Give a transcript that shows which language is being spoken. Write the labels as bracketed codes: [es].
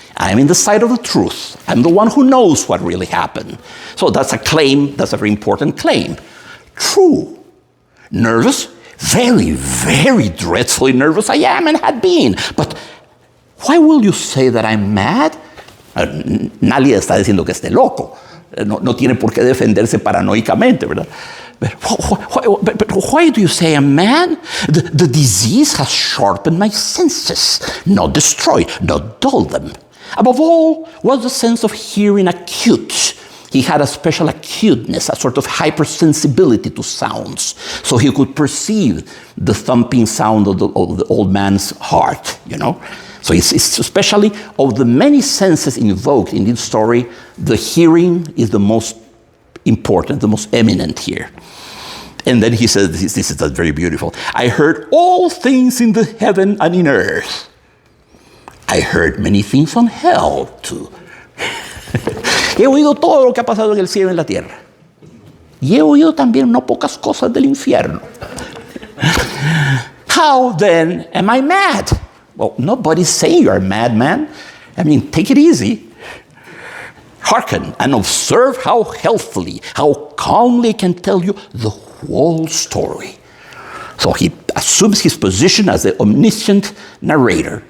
[en] I'm in the side of the truth. I'm the one who knows what really happened. So that's a claim, that's a very important claim. True. Nervous? Very, very dreadfully nervous I am and had been. But why will you say that I'm mad? [es] Nadie está diciendo que esté loco. No tiene por qué defenderse paranoicamente, ¿verdad? [en] But why do you say I'm mad? The disease has sharpened my senses, not destroyed, not dulled them. Above all was the sense of hearing acute. He had a special acuteness, a sort of hypersensibility to sounds, so he could perceive the thumping sound of the old man's heart, you know? So it's especially of the many senses invoked in this story, the hearing is the most important, the most eminent here. And then he says, this is very beautiful. I heard all things in the heaven and in earth. I heard many things on hell too. [es] He oído todo lo que ha pasado en el cielo y en la tierra. Y he oído también no pocas cosas del infierno. [en] How then am I mad? Well, nobody's saying you're a madman. I mean, take it easy. Hearken and observe how healthily, how calmly I can tell you the whole story. So he assumes his position as the omniscient narrator.